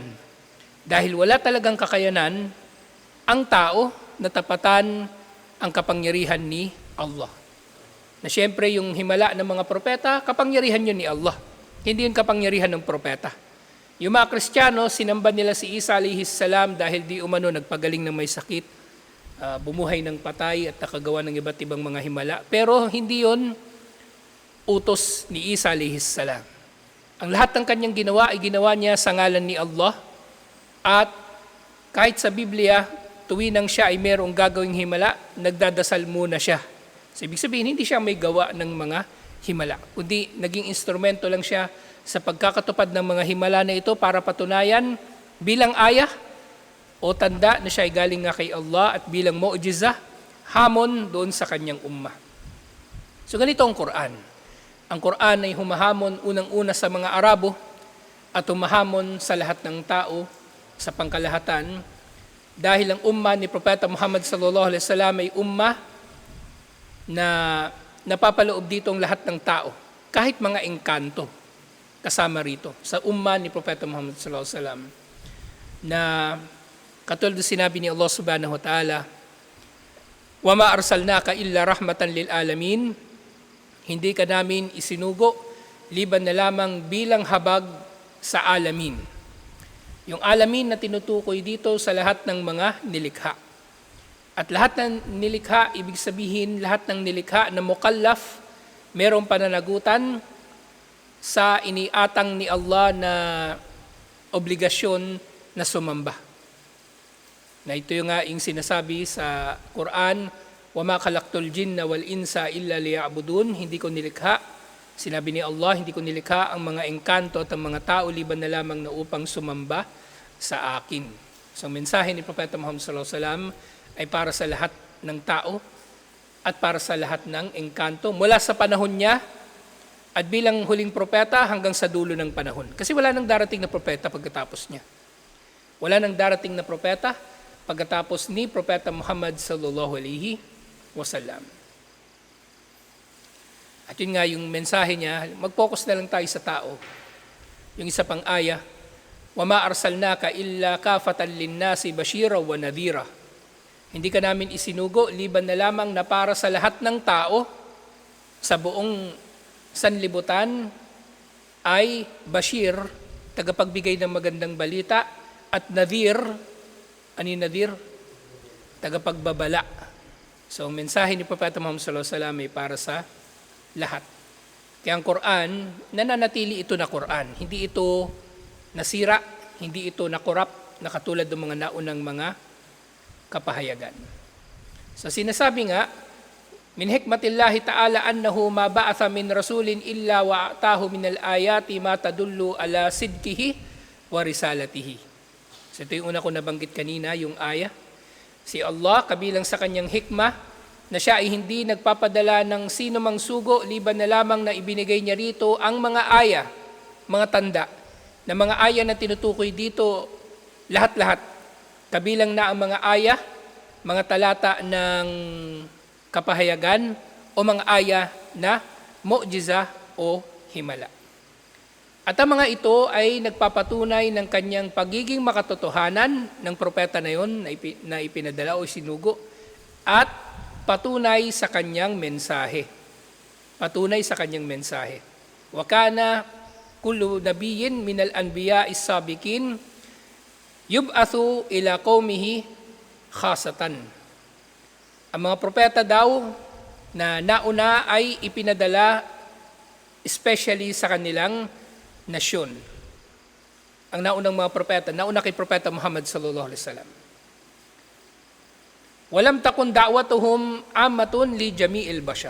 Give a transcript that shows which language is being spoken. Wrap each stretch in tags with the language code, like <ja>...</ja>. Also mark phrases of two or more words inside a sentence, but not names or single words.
<tl>Dahil wala talagang kakayanan, ang tao natapatan ang kapangyarihan ni Allah. Na siyempre yung himala ng mga propeta, kapangyarihan yun ni Allah. Hindi yun kapangyarihan ng propeta. Yung mga Kristiyano, sinamba nila si Isa</tl> <ar>عليه السلام</ar> <tl>dahil di umano nagpagaling ng may sakit, bumuhay ng patay at nakagawa ng iba't ibang mga himala. Pero hindi yun utos ni Isa</tl> <ar>عليه السلام.</ar> <tl>Ang lahat ng kanyang ginawa ay ginawa niya sa ngalan ni Allah. At kahit sa Biblia, tuwinang siya ay merong gagawing himala, nagdadasal muna siya. So, ibig sabihin, hindi siya may gawa ng mga himala, kundi naging instrumento lang siya sa pagkakatupad ng mga himala na ito para patunayan bilang ayah o tanda na siya ay galing nga kay Allah at bilang mu'jiza, hamon doon sa kanyang ummah. So ganito ang Quran. Ang Quran ay humahamon unang-una sa mga Arabo at humahamon sa lahat ng tao sa pangkalahatan dahil ang ummah ni Propeta Muhammad</tl> <ar>صلى الله عليه وسلم</ar> <tl>ay ummah na napapaloob dito ang lahat ng tao, kahit mga engkanto kasama rito sa ummah ni Propeta Muhammad</tl> <ar>صلى الله عليه وسلم,</ar> <tl>na katulad ng sinabi ni Allah</tl> <ar>سبحانه وتعالى, "وما أرسلناك إلا رحمة للعالمين."</ar> <tl>Hindi ka namin isinugo liban na lamang bilang habag sa alamin. Yung alamin na tinutukoy dito sa lahat ng mga nilikha. At lahat ng nilikha, ibig sabihin lahat ng nilikha na mukallaf, merong pananagutan sa iniatang ni Allah na obligasyon na sumamba. Na ito yung nga yung sinasabi sa Quran,</tl> <ar>"وما خلقت الجن والإنس إلا ليعبدون."</ar> <tl>Hindi ko nilikha, sinabi ni Allah, hindi ko nilikha ang mga engkanto at ang mga tao liban na lamang na upang sumamba sa akin. So ang mensahe ni Propeta Muhammad</tl> <ar>صلى الله عليه وسلم</ar> <tl>ay para sa lahat ng tao at para sa lahat ng engkanto mula sa panahon niya at bilang huling propeta hanggang sa dulo ng panahon. Kasi wala nang darating na propeta pagkatapos niya. Wala nang darating na propeta pagkatapos ni Propeta Muhammad</tl> <ar>صلى الله عليه وسلم.</ar> <tl>At yun nga yung mensahe niya, mag-focus na lang tayo sa tao. Yung isa pang aya,</tl> <ar>"وما أرسلناك إلا كافة للناس بشيرا ونذيرا."</ar> <tl>Hindi ka namin isinugo liban na lamang na para sa lahat ng tao sa buong sanlibutan ay bashir, tagapagbigay ng magandang balita, at nadhir, ano yung nadhir? Tagapagbabala. So ang mensahe ni Propeta Muhammad</tl> <ar>صلى الله عليه وسلم</ar> <tl>ay para sa lahat. Kaya ang Quran, nananatili ito na Quran. Hindi ito nasira, hindi ito nakorap na katulad ng mga naunang mga kapahayagan. So sinasabi nga,</tl> <ar>"من حكمة الله تعالى أنه ما بعث من رسول إلا وآتاه من الآيات ما تدل على صدقه ورسالته."</ar> <tl>So ito yung una ko nabanggit kanina, yung aya. Si Allah, kabilang sa kanyang hikmah, na siya ay hindi nagpapadala ng sino mang sugo, liban na lamang na ibinigay niya rito ang mga aya, mga tanda, na mga aya na tinutukoy dito, lahat-lahat. Kabilang na ang mga aya, mga talata ng kapahayagan, o mga aya na mu'jiza o himala. At ang mga ito ay nagpapatunay ng kanyang pagiging makatotohanan ng propeta na yon na ipinadala o sinugo, at patunay sa kanyang mensahe. Patunay sa kanyang mensahe.</tl> <ar>"وكان كل نبي من الأنبياء السابقين يبعث إلى قومه خاصة."</ar> <tl>Ang mga propeta daw na nauna ay ipinadala especially sa kanilang nasyon. Ang naunang mga propeta, nauna kay Propeta Muhammad</tl> <ar>صلى الله عليه وسلم. "ولم تكن دعوتهم عامة لجميع البشر."</ar>